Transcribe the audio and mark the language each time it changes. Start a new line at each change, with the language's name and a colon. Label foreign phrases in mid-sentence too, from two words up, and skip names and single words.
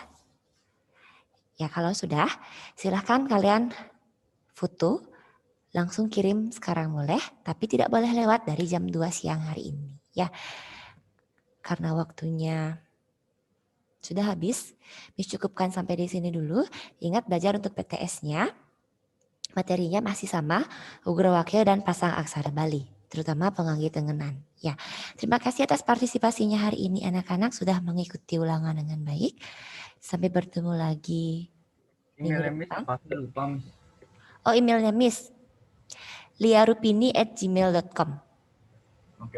Indonesian: Ya kalau sudah, silahkan kalian foto, langsung kirim sekarang boleh, tapi tidak boleh lewat dari jam 2 siang hari ini. Ya, karena waktunya sudah habis, Miss cukupkan sampai di sini dulu. Ingat belajar untuk PTS-nya. Materinya masih sama, Ugra Wakil dan pasang aksara Bali, terutama penganggit tengenan. Ya, terima kasih atas partisipasinya hari ini anak-anak sudah mengikuti ulangan dengan baik. Sampai bertemu lagi Emailnya minggu Miss depan. apa sih? Lupa Miss. Oh, emailnya Miss liarupini@gmail.com. Oke.